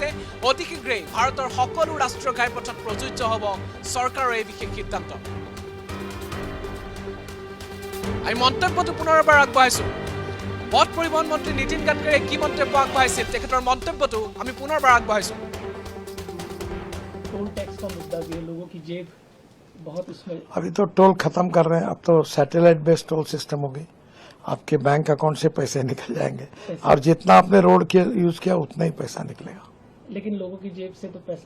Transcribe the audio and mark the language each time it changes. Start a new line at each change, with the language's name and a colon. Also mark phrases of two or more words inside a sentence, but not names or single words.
Assamese: অতি শীঘ্ৰেই ভাৰতৰ সকলো ৰাষ্ট্ৰীয় ঘাইপথত প্ৰযোজ্য হ'ব চৰকাৰৰ এই বিশেষ সিদ্ধান্ত। আমি মন্তব্যটো পুনৰবাৰ আগবঢ়াইছো। পথ পৰিবহণ মন্ত্ৰী নীতিন গাডকাৰীয়ে কি মন্তব্য আগবঢ়াইছিল, তেখেতৰ মন্তব্যটো আমি পুনৰবাৰ আগবঢ়াইছো।
Hindi: टोल टैक्स का मुद्दा भी है, लोगों की जेब बहुत उसमें। अभी तो टोल खत्म कर रहे हैं, अब तो
English: satellite based toll system
Hindi: होगी। आपके
English: bank account
Hindi: से पैसे निकल जाएंगे और जितना आपने रोड के यूज किया उतना ही पैसा निकलेगा। लेकिन लोगों की जेब से तो पैसा